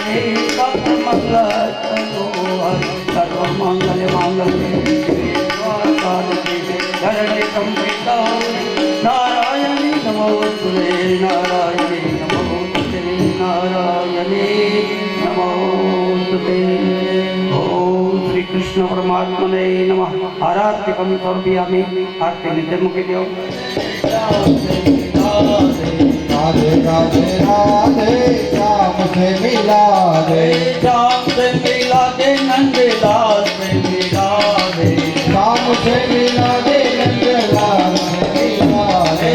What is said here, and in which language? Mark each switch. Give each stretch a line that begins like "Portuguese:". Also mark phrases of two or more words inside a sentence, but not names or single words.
Sanskrit: पुण्येकमङ्गलतनोहर सर्वमङ्गलमाङ्गल्ये शिवे सर्वार्थसाधिके शरणे त्र्यम्बके नारायणी नमोस्तुते नारायणी नमोस्तुते नारायणी नमोस्तुते। ओम श्री कृष्ण परमात्मने नमः। आराध्यकं समर्पयामि। आरती नित्यमुखे देव।
Hindi: राधे राधे राधे श्याम से मिला दे श्याम से मिला दे नंदलाल से मिला दे श्याम से मिला दे नंदलाल से मिला दे